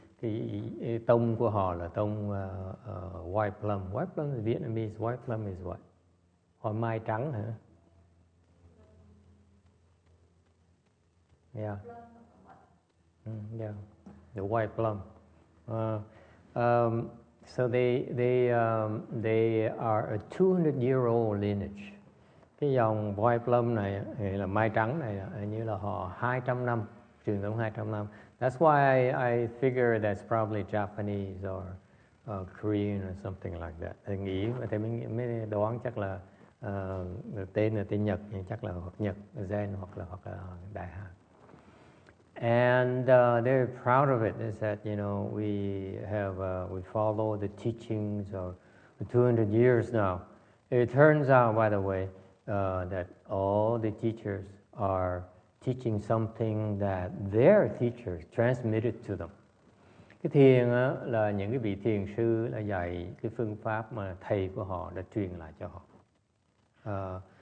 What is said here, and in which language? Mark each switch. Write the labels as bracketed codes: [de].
[vi] Cái tông của họ là tông white plum. [en] White plum is Vietnamese. White plum is what? [vi] Hoa mai trắng hả? [en] Yeah. Yeah. The white plum. So they are a 200-year-old lineage. [vi] Cái dòng white plum này là mai trắng này hình như là họ 200 năm, truyền thống 200 năm. [en] That's why I figure that's probably Japanese or Korean or something like that. [vi] Thầy nghĩ và thầy mới đoán chắc là tên là tên Nhật, chắc là hoặc Nhật, Zen hoặc là Đại Hàn. [en] And they're proud of it. Is that we follow the teachings of 200 years now. It turns out, by the way, that all the teachers are teaching something that their teachers transmitted to them. [vi] Cái thiền là những cái vị thiền sư là dạy cái phương pháp mà thầy của họ đã truyền lại cho họ.